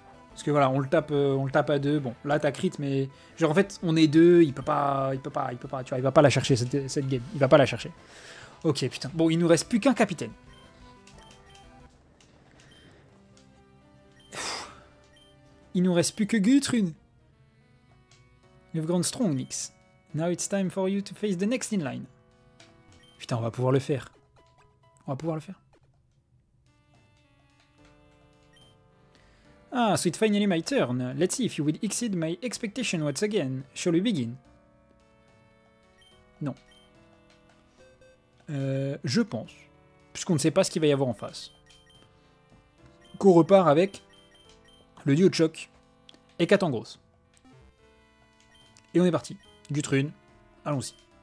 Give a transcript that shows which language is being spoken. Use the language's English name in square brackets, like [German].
[French] Parce que voilà, on le tape à 2. Bon, là t'as crit, mais genre en fait, on est 2, il peut pas, tu vois, il va pas la chercher cette game. Il va pas la chercher. Ok, putain. Bon, il nous reste plus qu'un capitaine. Il nous reste plus que Gutrune. [English] You've grown strong, Nyx. Now it's time for you to face the next in line. [French] Putain, on va pouvoir le faire. On va pouvoir le faire. [English] Ah, so it's finally my turn. Let's see if you will exceed my expectation once again. Shall we begin? [French] Non. Je pense, puisqu'on ne sait pas ce qu'il va y avoir en face, qu'on repart avec le duo de choc et Katangros. Et on est parti. Gutrune, allons-y.